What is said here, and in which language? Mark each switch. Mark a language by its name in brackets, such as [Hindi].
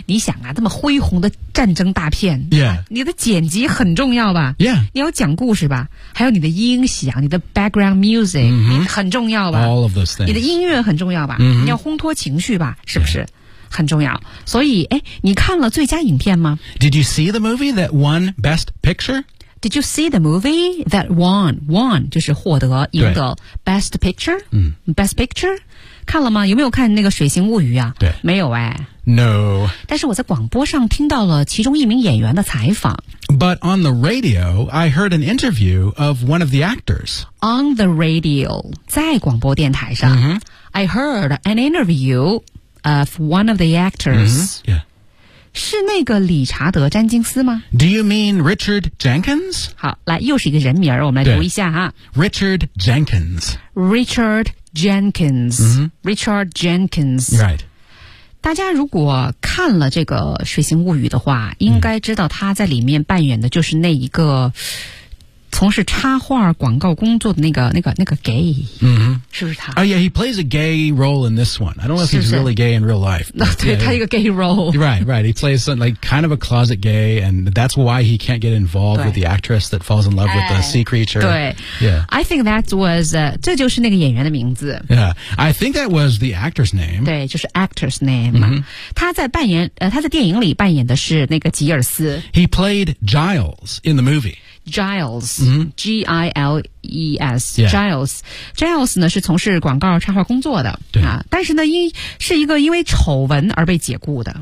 [Chinese] 你想啊，这么恢宏的战争大片 [English] ，Yeah，、 [Chinese] 你的剪辑很重要吧 [English] ？Yeah， [Chinese] 你要讲故事吧？还有你的音响，你的 [English] background music、 mm-hmm. [Chinese] 很重要吧 [English] ？All of those things. [Chinese] 你的音乐很重要吧？ [English] Mm-hmm. [Chinese] 你要烘托情绪吧？是不是？Yeah. 很重要所以哎，你看了最佳影片吗 [English] Did you see the movie that won Best Picture? Did you see the movie that won? Won [Chinese] 就是获得赢得 [English] Best Picture、Best Picture [Chinese] 看了吗有没有看那个水形物语啊对没有哎 [English] No [Chinese] 但是我在广播上听到了其中一名演员的采访 [English] But on the radio I heard an interview of one of the actors On the radio [Chinese] 在广播电台上、 [English] mm-hmm. I heard an interviewOf one of the actors、 mm-hmm. yeah. [Chinese] 是那个理查德·詹金斯吗 [English] Do you mean Richard Jenkins? [Chinese] 好来又是一个人名我们来读一下哈 [English] Richard Jenkins Richard Jenkins、 mm-hmm. Richard Jenkins Right [Chinese] 大家如果看了这个《水形物语》的话应该知道他在里面扮演的就是那一个从事插画广告工作的那个 gay、 [English] mm-hmm. [Chinese] 是不是他 [English] Oh yeah, he plays a gay role in this one I don't know if [Chinese] 是不是? [English] he's really gay in real life but, 对 yeah, [Chinese] 他一个 [English] gay role Right, right He plays some, like kind of a closet gay and that's why he can't get involved with the actress that falls in love with the sea creature [Chinese] 对 [English] Yeah I think that was [Chinese] 这就是那个演员的名字 [English] Yeah I think that was the actor's name [Chinese] 对就是 [English] actor's name、 mm-hmm. [Chinese] 他在电影里扮演的是那个吉尔斯 [English] He played Giles in the movie Giles,、 mm-hmm. G-I-L-E-S,、 yeah. [Chinese] Giles. Giles 呢是从事广告插画工作的对、但是呢是一个因为丑闻而被解雇的、